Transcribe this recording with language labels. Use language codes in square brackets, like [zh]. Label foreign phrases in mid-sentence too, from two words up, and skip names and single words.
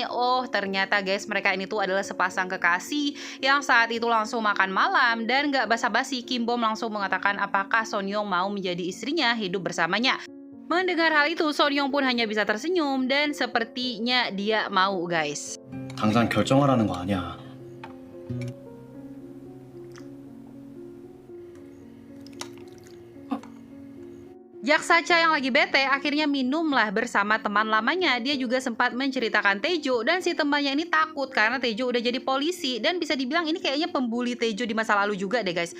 [id] Oh, ternyata guys, mereka ini tuh adalah sepasang kekasih yang saat itu langsung makan malam. Dan gak basa-basi, Kim Bom langsung mengatakan apakah Sun Young mau menjadi istrinya, hidup bersamanya. Mendengar hal itu, Sun Young pun hanya bisa tersenyum dan sepertinya dia mau guys. [ko] 당장 결정하라는 거 아니야. [id] Jak Sacha yang lagi bete akhirnya minumlah bersama teman lamanya. Dia juga sempat menceritakan Taejo dan si temannya ini takut karena Taejo udah jadi polisi dan bisa dibilang ini kayaknya pembuli Taejo di masa lalu juga deh guys.